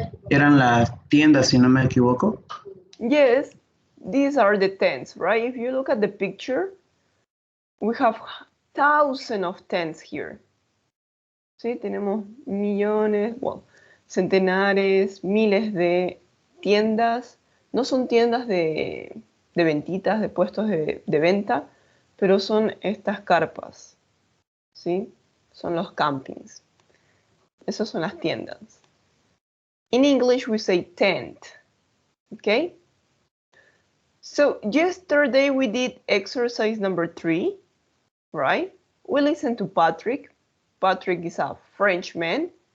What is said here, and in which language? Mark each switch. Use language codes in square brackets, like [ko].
[es] Eran las tiendas, si no me equivoco. [en] Yes, these are the tents, right? If you look at the picture, we have thousands of tents here. [es] Sí, tenemos millones, well, centenares, miles de tiendas. No son tiendas de ventitas, de puestos de venta, pero son estas carpas, ¿sí? Son los campings. Esas son las tiendas. [en] In English we say tent, okay? So yesterday we did exercise number 3, right? We listened to Patrick. Patrick is a Frenchman.